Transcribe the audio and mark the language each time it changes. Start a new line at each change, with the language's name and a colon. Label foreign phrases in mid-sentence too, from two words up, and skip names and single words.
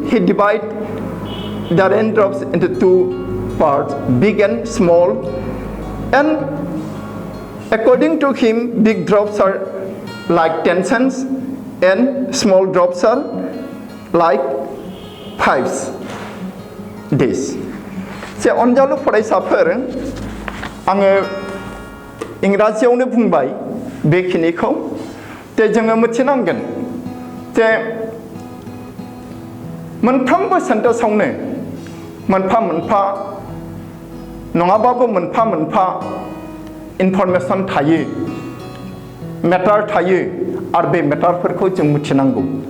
English: He divided the raindrops into two parts, big and small. And according to him, big drops are like 10 cents and small drops are like 5 days.
Bodo: जे अनजालु फरायसाफोर आङो इंराजियावनो बुंबाय बेखिनिखौ जे जोङो मिथिनांगोन जे मोनफ्रोमबो सेन्टेन्सआवनो मोनफा मोनफा नङाबाबो मोनफा मोनफा इनफरमेशन थायो मेटार थायो आरो बे मेटारफोरखौ जों मिथिनांगौ